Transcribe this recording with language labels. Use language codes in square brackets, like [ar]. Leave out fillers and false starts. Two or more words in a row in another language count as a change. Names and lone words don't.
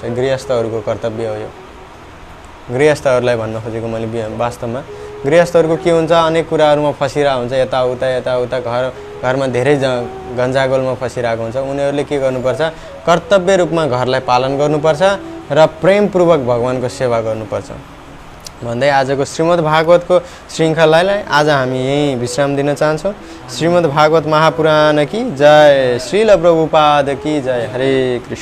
[ne] गृहस्थहरूको कर्तव्य हो यो। गृहस्थहरूलाई भन्न खोजेको मैले वास्तवमा गृहस्थहरूको के हुन्छ अनेक कुराहरूमा फसिरहेको हुन्छ, यताउता घरमा धेरै गन्जागोलमा फसिरहेको हुन्छ। उनीहरूले के गर्नुपर्छ कर्तव्य रूपमा घरलाई पालन गर्नुपर्छ र प्रेमपूर्वक भगवानको सेवा गर्नुपर्छ भन्दै आजको श्रीमद् भागवतको श्रृङ्खलालाई आज हामी यहीँ विश्राम दिन चाहन्छौँ। [hi] श्रीमद् भागवत महापुराण की जय, श्रील प्रभुपाद की जय। हरे कृष्ण।